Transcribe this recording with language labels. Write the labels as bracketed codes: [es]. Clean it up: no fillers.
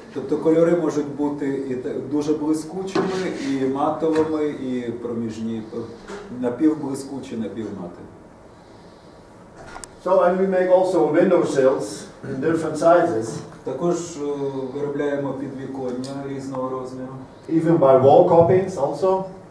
[uk] Тобто кольори можуть бути і дуже блискучими, і матовими, і проміжні, напівблискучі, напівмати. [en] So and we make also window sills in different sizes. [uk] Також виробляємо підвіконня різного розміру. [en] Even by wall copies also.